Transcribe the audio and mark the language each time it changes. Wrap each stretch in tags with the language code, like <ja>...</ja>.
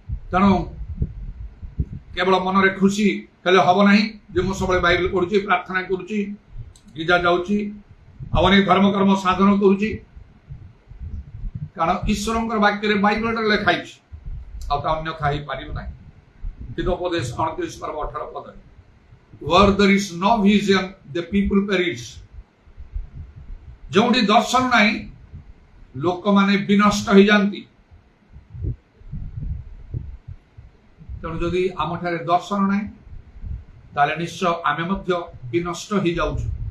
<or>ତେଣୁ କେବଳ ମନରେ ଖୁସି ହେଲେ ହବ ନାହିଁ ଯେ ମୁଁ ସବୁବେଳେ ବାଇବେଲ ପଢୁଛି, ପ୍ରାର୍ଥନା କରୁଛି, ଗିର୍ଜା ଯାଉଛି, ଆଉ ଅନେକ ଧର୍ମକର୍ମ ସାଧନ କରୁଛି, କାରଣ ଈଶ୍ୱରଙ୍କର ବାକ୍ୟରେ ବାଇବେଲରେ ଲେଖା ହେଇଛି, ଆଉ ତା ଅନ୍ୟଥା ହେଇପାରିବ ନାହିଁ।</or> <en>ହିତୋପଦେଶ 29:18 Where there is no vision, the people perish.</en> <or>ଯେଉଁଠି ଦର୍ଶନ ନାହିଁ ଲୋକମାନେ ବିନଷ୍ଟ ହେଇଯାନ୍ତି। ତେଣୁ ଯଦି ଆମଠାରେ ଦର୍ଶନ ନାହିଁ ତାହେଲେ ନିଶ୍ଚୟ ଆମେ ମଧ୍ୟ ବିନଷ୍ଟ ହେଇଯାଉଛୁ।</or>